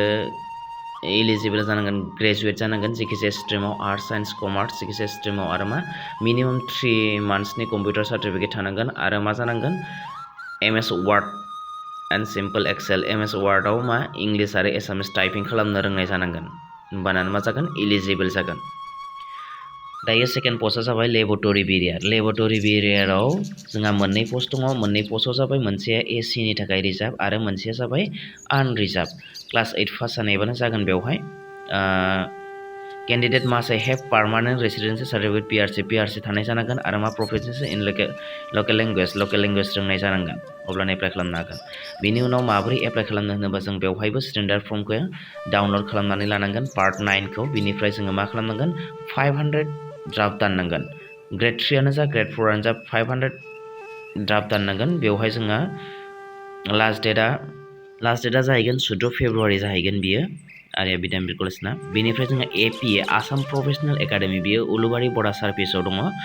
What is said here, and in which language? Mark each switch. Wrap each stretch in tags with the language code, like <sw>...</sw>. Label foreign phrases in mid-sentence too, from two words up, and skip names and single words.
<brx>एलिजिबल जानांगोन ग्रेजुवेट जानांगोन जायखिजाया स्ट्रिमाव</brx> <en>arts science commerce</en> <brx>जायखिजाया स्ट्रिमाव आरो मा मिनिमाम 3 मान्थ्सनि</brx> <en>computer certificate</en> <brx>थानांगोन आरो मा जानांगोन</brx> <en>MS Word and simple Excel</en> <brx>MS वार्डआव मा इंलिश आरो एसामिस टाइपिं खालामनो रोंनाय जानांगोन होमबाना मा जागोन एलिजिबल जागोन दायो सेकेन्ड पस्टआ जाबाय लेबरेटरि बेरियाराव जोंहा मोननै पस्ट दङ मोननै पस्टआव जाबाय मोनसेया AC नि थाखाय रिजार्भ आरो मोनसेया जाबाय आनरिजार्भ</brx> <en>class 8 pass</en> <brx>जानायबानो जागोन बेवहाय</brx> <en>candidate must have permanent residency certificate PRC</en> <brx>थानाय जानांगोन आरो मा</brx> <en>proficiency in local language</en> <brx>रोंनाय जानांगोन अब्लानो एप्लाइ खालामनो हागोन बेनि उनाव माबोरै एप्लाइ खालामनो होनोबा जों बेवहायबो स्टेन्डार्ड फर्मखौ डाउनलड खालामनानै लानांगोन पार्ट 9 खौ बिनिफ्राय जोङो मा खालामनांगोन 500 ड्राफ्ट दाननांगोन ग्रेड 3 आनो जा ग्रेड 4 आनो जा 500 ड्राफ्ट दाननांगोन बेवहाय जोंहा</brx> <en>last date</en> <brx>जाहैगोन 14 फेब्रुवारि जाहैगोन बियो आर्या बिद्यानपीठ कलेजना बेनिफ्राय जोंहा APA आसाम प्रोफेशनल एकाडेमी बियो उलुबारि बर्डार सार्भिसाव दङ</brx>